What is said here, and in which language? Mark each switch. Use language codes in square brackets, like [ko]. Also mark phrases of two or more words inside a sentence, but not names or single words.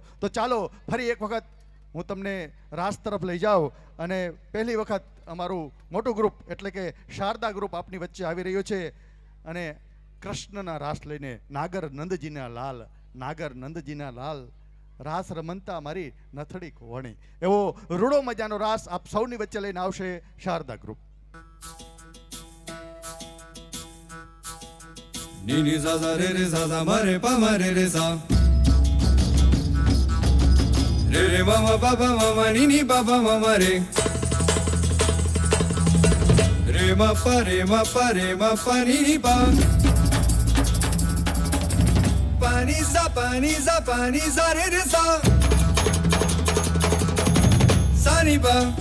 [gu] તો ચાલો ફરી એક વખત હું તમને રાસ તરફ લઈ જાઉં અને પહેલી વખત અમારું મોટું ગ્રુપ એટલે કે શારદા ગ્રુપ આપની વચ્ચે આવી રહ્યું છે અને કૃષ્ણના રાસ લઈને નાગર નંદજીના લાલ, નાગર નંદજીના લાલ, રાસ રમંતા મારી નથડી કોવણી, એવો રૂડો મજાનો રાસ આપ સૌની વચ્ચે લઈને આવશે શારદા ગ્રુપ. Ni ni za za re re za za ma re pa ma re re za re re ma ma pa pa ma ma ni ni pa pa ma ma re re ma pa ni ni pa pa ni za re re za sa ni pa